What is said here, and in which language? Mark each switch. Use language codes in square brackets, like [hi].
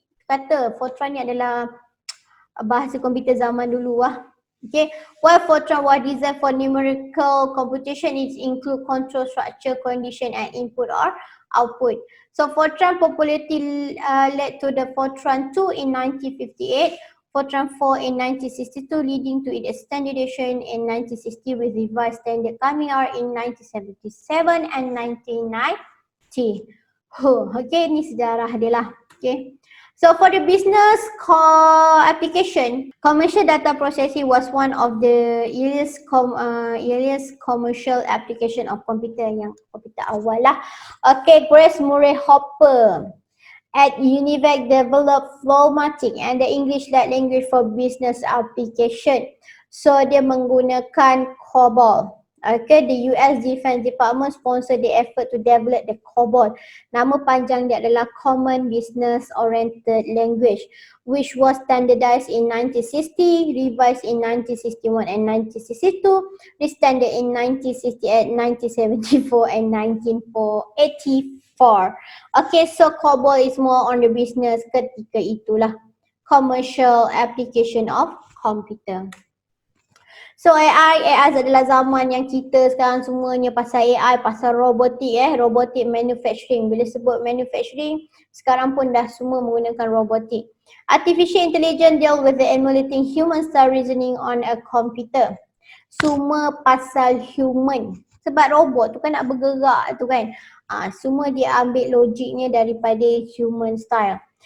[ms] Kata Fortran ni adalah bahasa komputer zaman dulu lah. [en] Okay, while Fortran was designed for numerical computation, it include control structure, condition and input or output. So Fortran popularity led to the Fortran 2 in 1958, Fortran 4 in 1962, leading to its standardization in 1960 with revised standard coming out in 1977 and 1990. Okay, [ms] ni sejarah dia lah. [en] Okay. So for the business application, commercial data processing was one of the earliest commercial application of computer, [ms] yang komputer awal lah. [en] Okay, Grace Murray Hopper at Univac developed Flowmatic and the English language for business application. [ms] So dia menggunakan COBOL. [en] Okay, the US Defense Department sponsored the effort to develop the COBOL. [ms] Nama panjang dia adalah [en] Common Business Oriented Language, which was standardized in 1960, revised in 1961 and 1962, re-standard in 1968, 1974 and 1984. Okay, so COBOL is more on the business [ms] ketika itulah. [en] Commercial application of computer. [ms] So AI adalah zaman yang kita sekarang semuanya pasal AI, pasal robotik robotic manufacturing. Bila sebut manufacturing, sekarang pun dah semua menggunakan robotik. [en] Artificial intelligence deal with the emulating human style reasoning on a computer. [ms] Semua pasal human. Sebab robot tu kan nak bergerak tu kan. Semua dia ambil logiknya daripada human style.